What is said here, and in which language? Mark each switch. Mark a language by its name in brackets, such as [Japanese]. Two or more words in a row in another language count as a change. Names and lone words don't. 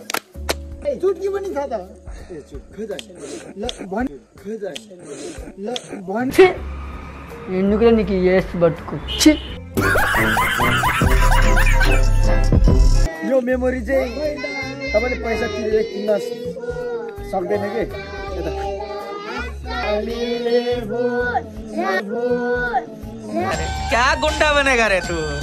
[Nepali] चुटकी पनि छ त ल भन [Telugu] ఎందుకురా నీకు ఏస్ బట్టుకు ఛీ [Nepali] यो मेमोरी चाहिँ तपाईले पैसा तिरेर किन्न सक्दैन के [Hindi] क्या गुंडा बनेगा रे तू